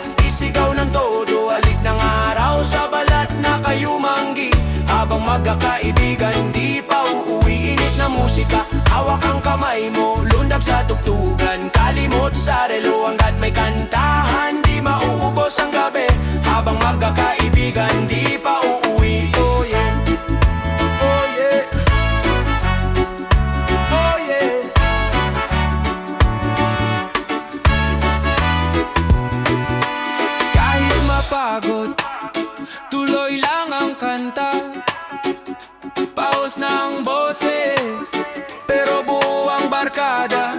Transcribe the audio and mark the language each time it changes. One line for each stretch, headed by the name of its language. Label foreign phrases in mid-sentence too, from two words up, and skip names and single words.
Filipino: Isigaw ng todo, halik ng araw, sa balat na kayo manggi. Habang magkakaibigan, di pa uuwi. Init na musika, hawak ang kamay mo, lundag sa tugtugan. Kalimot sa relo hanggat may kantahan, di mauubos ang gabi. Habang magkakaibigan, di pa uuwi.
English: Oh yeah, oh yeah, oh yeah.
Filipino: Kahit mapagod, tuloy lang ang kanta. Paus ng boses, pero buo ang barkada.